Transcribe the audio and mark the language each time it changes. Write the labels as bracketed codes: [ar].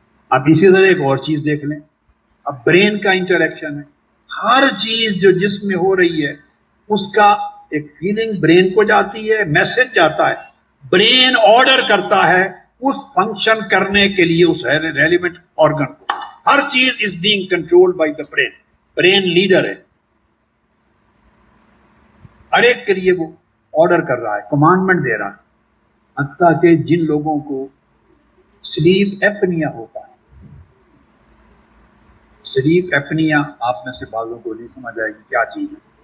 [ur] اب اسی طرح ایک اور چیز دیکھ لیں، اب برین کا انٹریکشن ہے. ہر چیز جو جسم میں ہو رہی ہے اس کا ایک فیلنگ برین کو جاتی ہے، میسج جاتا ہے، برین آرڈر کرتا ہے اس فنکشن کرنے کے لیے اس ریلیونٹ آرگن کو. [en] ہر چیز is being controlled by the brain. [ur] Brain leader ہے، ہر ایک کے لیے وہ آرڈر کر رہا ہے، کمانڈمنٹ دے رہا ہے. حتیٰ کہ جن لوگوں کو سلیپ ایپنیا ہوتا ہے، سلیپ ایپنیا آپ میں سے بعضوں کو نہیں سمجھ آئے گی کیا چیز ہے.